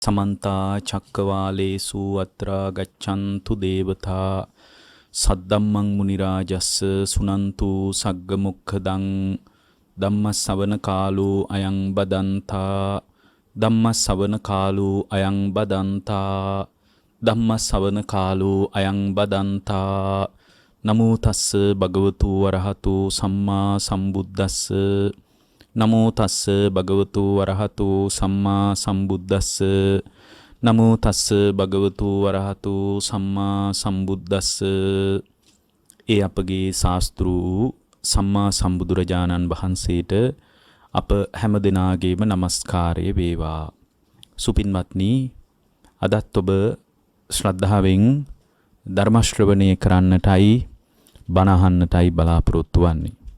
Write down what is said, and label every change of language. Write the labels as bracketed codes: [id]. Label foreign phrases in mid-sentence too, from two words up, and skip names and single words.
[pi] समन्ता चक्रवालेषु अत्र गच्छन्तु देवता सद्धम्मं मुनिराजस्स सुनन्तु सग्गमुखदं धम्मश्रवण कालो अयं बदन्ता धम्मश्रवण कालो अयं बदन्ता धम्मश्रवण कालो अयं बदन्ता नमो तस्स भगवतो अरहतो सम्मा सम्बुद्धस्स नमो तस्स भगवतो अरहतो सम्मा सम्बुद्धस्स नमो तस्स भगवतो अरहतो सम्मा सम्बुद्धස්ස. [si] ඒ අපගේ ශාස්ත්‍රූ සම්මා සම්බුදුරජාණන් වහන්සේට අප හැම දෙනාගේම নমස්කාරය වේවා. සුපින්වත්නි, අදත් ඔබ ශ්‍රද්ධාවෙන් ධර්ම ශ්‍රවණය කරන්නටයි බණ අහන්නටයි බලාපොරොත්තු වන්නේ.